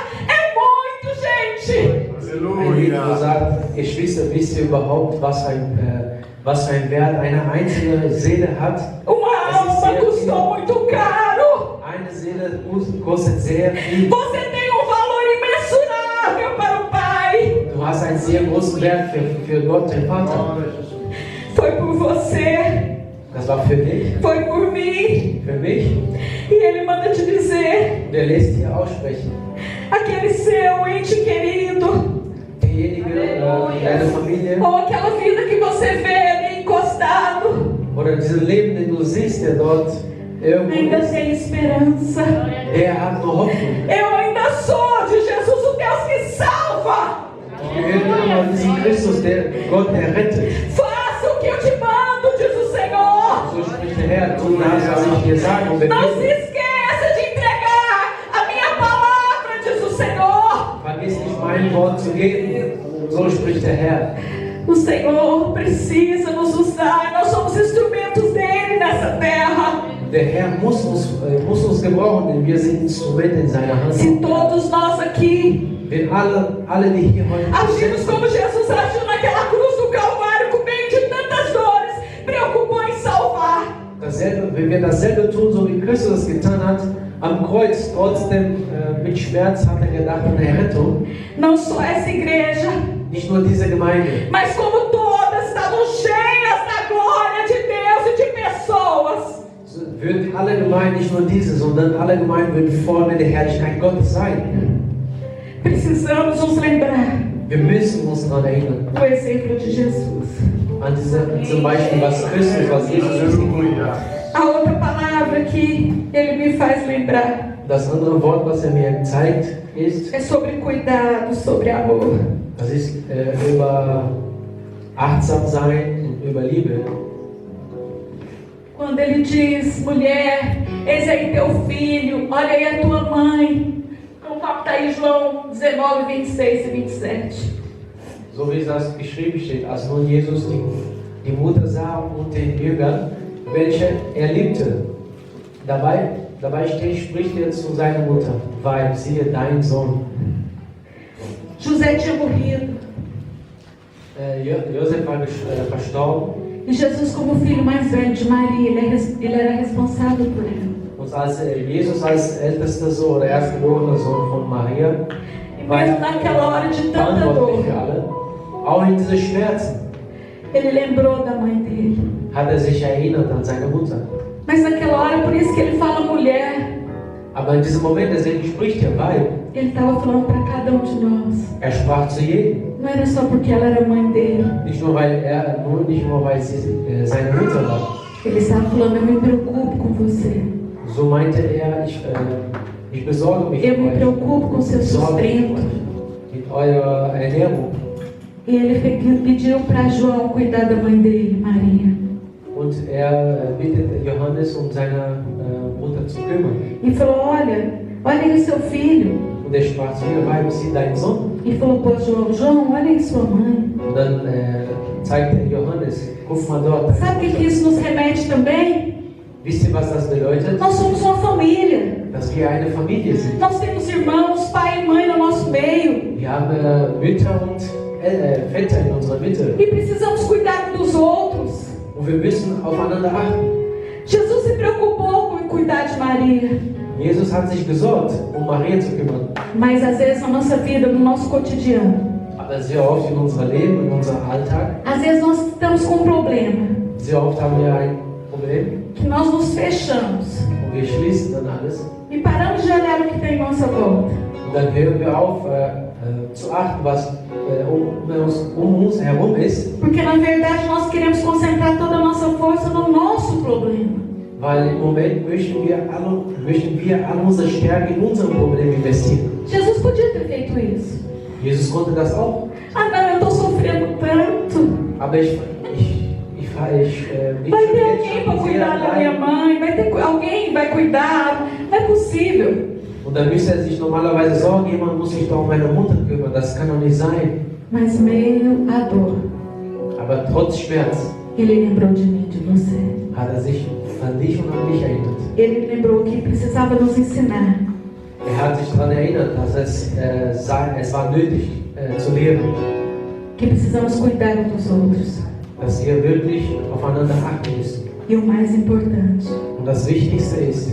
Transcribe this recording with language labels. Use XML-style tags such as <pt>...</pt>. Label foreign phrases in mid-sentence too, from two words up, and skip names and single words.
<pt>É muito, gente.</pt> <de>Ein Lied, wo sagt, Geschwister, wisst ihr überhaupt, was für ein Wert eine einzelne Seele hat?</de> <pt>Uma alma custou muito caro.</pt> <de>Eine Seele kostet sehr viel.</de> <pt>Você tem um valor imensurável para o Pai.</pt> <de>Du hast einen sehr großen Wert für Gott, den Vater.</de> <pt>Foi por você,</pt> <de>Das war für dich,</de> <pt>foi por mim.</pt> <de>für mich.</de> <pt>E Ele manda te dizer,</pt> <de>Und er lässt dir aussprechen.</de> <pt>aquele seu ente querido,</pt> <de>Derjenige, deine Familie</de> <pt>ou aquela vida que você vê ali encostado,</pt> <de>oder diesen Leben, den du siehst, der dort irgendwo</de> <pt>ainda</pt> <de>ist,</de> <pt>tem esperança.</pt> <de>der hat noch Hoffnung.</de> <pt>Eu ainda sou de Jesus o Deus que salva.</pt> <de>Ich gehöre immer noch diesem Christus, der Gott, der rettet.</de> <pt>Faça o que eu te mando, diz o Senhor.</pt> <de>So spricht der Herr, tu das, was ich dir sage. Und</de> <pt>Não se esqueça de entregar a minha palavra, diz o Senhor.</pt> <de>vergiss nicht, mein Wort zu geben. So spricht der Herr.</de> <pt>O Senhor precisa nos usar. Nós somos instrumentos dele nessa terra.</pt> <de>Der Herr muss uns gebrauchen, denn wir sind Instrumente in seiner Hand.</de> <pt>Se todos nós aqui</pt> <de>Wenn alle, die hier heute</de> <pt>agimos</pt> <de>sind,</de> <pt>como Jesus agiu naquela cruz do Calvário, com meio de tantas dores, preocupou em salvar.</pt> <de>wenn wir dasselbe tun, so wie Christus es getan hat, am Kreuz, trotzdem mit Schmerz hat er gedacht an der Rettung.</de> <pt>Não só essa igreja,</pt> <de>Nicht nur diese Gemeinde,</de> <pt>mas como todas estavam cheias da glória de Deus e de pessoas.</pt> <de>würden alle Gemeinden, nicht nur diese, sondern alle Gemeinden würden voll mit der Herrlichkeit Gottes sein.</de> <pt>Precisamos nos lembrar</pt> <de>Wir müssen uns daran erinnern,</de> <pt>do exemplo de Jesus.</pt> <de>an zum Beispiel, was Christus, was Jesus ist.</de> <pt>A outra palavra palavra que ele me faz lembrar</pt> <de>Das andere Wort, was mir zeigt, ist,</de> <pt>é sobre cuidado, sobre amor.</pt> <de>das ist über achtsam sein und über Liebe.</de> <pt>Quando ele diz, mulher, eis aí teu filho, olha aí a tua mãe. Como está aí João 19, 26 e 27.</pt> <de>So wie das geschrieben steht, als nun Jesus die Mutter sah und den Jüngern, welche er liebte. Dabei spricht er zu seiner Mutter, weil siehe dein Sohn.</de> <pt>José tinha morrido.</pt> <de>Josef war verstorben.</de> <pt>E Jesus, como filho mais velho de Maria, ele era responsável por ela.</pt> <de>Und als Jesus als ältester Sohn oder erstgeborener Sohn von Maria</de> <pt>E mesmo naquela hora de tanta dor,</pt> <de>verantwortlich für alle, auch in diese Schmerzen,</de> <pt>ele lembrou da mãe dele.</pt> <de>hat sich erinnert an seine Mutter.</de> <pt>Mas naquela hora, por isso que ele fala mulher,</pt> <de>Aber in diesem Moment, deswegen spricht er, weil</de> <pt>ele estava falando para cada um de nós.</pt> <de>er sprach zu jedem.</de> <pt>Não era só porque ela era mãe dele.</pt> <de>Nicht nur weil sie seine Mutter war.</de> <pt>Ele estava falando, eu me preocupo com você.</pt> <de>So meinte er, ich besorge mich</de> <pt>Eu me</pt> <de>um euch.</de> <pt>preocupo com seu sustento.</pt> <de>Mit eurer Ernährung.</de> <pt>E ele pediu para João cuidar da mãe dele, Maria.</pt> <de>Und er bittet Johannes, seine Mutter zu kümmern.</de> <pt>E falou, olha aí o seu filho.</pt> <de>Und er sprach zu ihr, Weib, sieh deinen Sohn.</de> <pt>E falou para João, João, olha aí sua mãe.</pt> <de>Und dann zeigte er Johannes, guck mal dort.</de> <pt>Sabe o que isso nos remete também?</pt> <de>Wisst ihr, was das bedeutet?</de> <pt>Nós somos uma família.</pt> <de>Dass wir eine Familie sind.</de> <pt>Nós temos irmãos, pai e mãe no nosso meio.</pt> <de>Wir haben Mütter und Väter in unserer Mitte.</de> <pt>E precisamos cuidar dos outros.</pt> <de>Und wir müssen aufeinander achten.</de> <pt>Jesus se preocupou com cuidar de Maria.</pt> <de>Jesus hat sich gesorgt, Maria zu kümmern.</de> <pt>Mas às vezes na nossa vida, no nosso cotidiano,</pt> <de>Aber sehr oft in unserem Leben, in unserem Alltag,</de> <pt>às vezes nós estamos com um problema.</pt> <de>sehr oft haben wir ein Problem</de> <pt>Que nós nos fechamos.</pt> <de>und wir schließen dann alles.</de> <pt>E paramos de olhar o que tem em nossa volta.</pt> <de>Und dann hören wir auf zu achten, was um uns herum ist.</de> <pt>Porque na verdade nós queremos concentrar toda a nossa força no nosso problema.</pt> <de>Weil im Moment möchten wir alle unsere Stärke in unserem Problem investieren.</de> <pt>Jesus podia ter feito isso.</pt> <de>Jesus konnte das auch.</de> <pt>Ah não, eu estou sofrendo tanto.</pt> <de>Aber ich</de> <pt>Vai ter alguém para cuidar da minha mãe, vai ter alguém que vai cuidar. Não é possível.</pt> <de>Und dann müsste er sich normalerweise sorgen, jemand muss sich doch um meine Mutter kümmern. Das kann doch nicht sein.</de> <pt>Mas meio a dor,</pt> <de>Aber trotz Schmerz</de> <pt>ele lembrou de mim, de você.</pt> <de>hat er sich an dich und an mich erinnert.</de> <pt>Ele lembrou que precisava nos ensinar.</pt> <de>Er hat sich daran erinnert, dass es war nötig zu lehren,</de> <pt>Que precisamos cuidar uns dos outros.</pt> <de>dass wir wirklich aufeinander achten müssen.</de> <pt>E o mais importante,</pt> <de>Und das Wichtigste ist,</de>